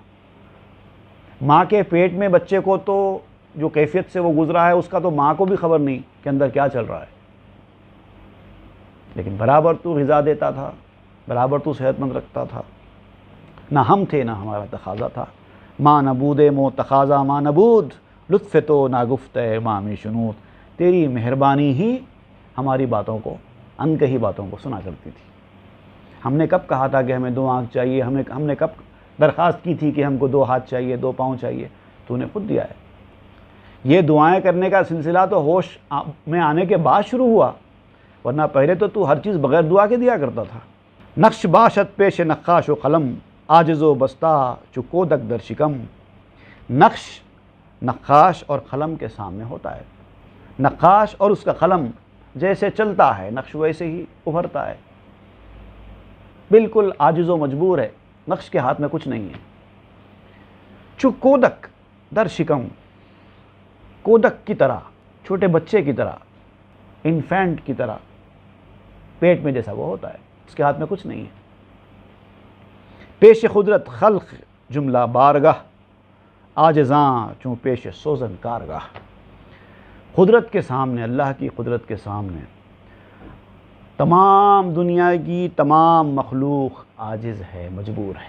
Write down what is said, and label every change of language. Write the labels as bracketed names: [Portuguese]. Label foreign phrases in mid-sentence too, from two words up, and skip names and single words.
[Urdu] ماں کے پیٹ میں بچے کو تو جو کیفیت سے وہ گزرا ہے اس کا تو ماں کو بھی خبر نہیں کہ اندر کیا چل رہا ہے، لیکن برابر تو غذا دیتا تھا، برابر تو صحت مند رکھتا تھا۔ نہ ہم تھے نہ ہمارا تقاضا تھا۔ [Persian] ماں نبود مو تقاضا ماں نبود، لطف تو ناگفت مامی شنود۔ [Urdu] تیری مہربانی ہی ہماری باتوں کو، انکہی باتوں کو سنا کرتی تھی۔ ہم نے کب کہا تھا کہ ہمیں 2 آنکھ چاہیے؟ ہم نے کب درخواست کی تھی کہ ہم کو 2 ہاتھ چاہیے، 2 پاؤں چاہیے؟ تو نے خود دیا ہے۔ یہ دعائیں کرنے کا سلسلہ تو ہوش میں آنے کے بعد شروع ہوا، ورنہ پہلے تو ہر چیز بغیر دعا کے دیا کرتا تھا۔ [Persian] نقش باشد پیش نقاش و قلم، عاجز و بستہ چو کودک در شکم۔ [Urdu] نقش نقاش اور قلم کے سامنے ہوتا ہے۔ نقاش اور اس کا قلم جیسے چلتا ہے، نقش ویسے ہی ابھرتا ہے، بالکل عاجز و مجبور ہے، نقش کے ہاتھ میں کچھ نہیں ہے۔ [Persian] چو کودک در شکم، [Urdu] کودک کی طرح، چھوٹے بچے کی طرح، انفینٹ کی طرح پیٹ میں جیسا وہ ہوتا ہے، اس کے ہاتھ میں کچھ نہیں ہے۔ [Persian] پیش قدرت خلق جملہ بارگاہ، عاجزاں چوں پیش سوزن کارگاہ۔ [Urdu] قدرت کے سامنے، اللہ کی قدرت کے سامنے تمام دنیا کی تمام مخلوق عاجز ہے، مجبور ہے۔